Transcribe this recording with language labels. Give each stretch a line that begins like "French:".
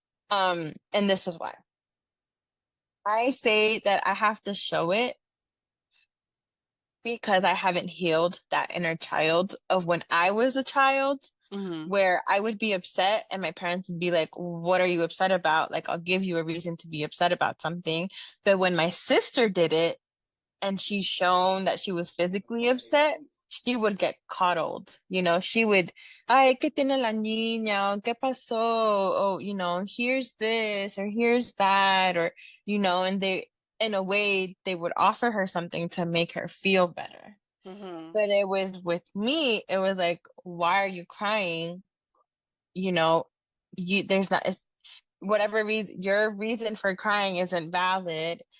English: And this is why. I say that I have to show it because I haven't healed that inner child of when I was a child, Hmm. where I would be upset and my parents would be like, "What are you upset about?" Like, I'll give you a reason to be upset about something. But when my sister did it, and she's shown that she was physically upset, she would get coddled. She would,
Spanish: ay, ¿qué tiene la niña? ¿Qué pasó?
English: Oh, here's this or here's that, or, and in a way, they would offer her something to make her feel better. Hmm. But it was with me, it was like, why are you crying? You know, there's not, it's whatever reason, your reason for crying isn't valid.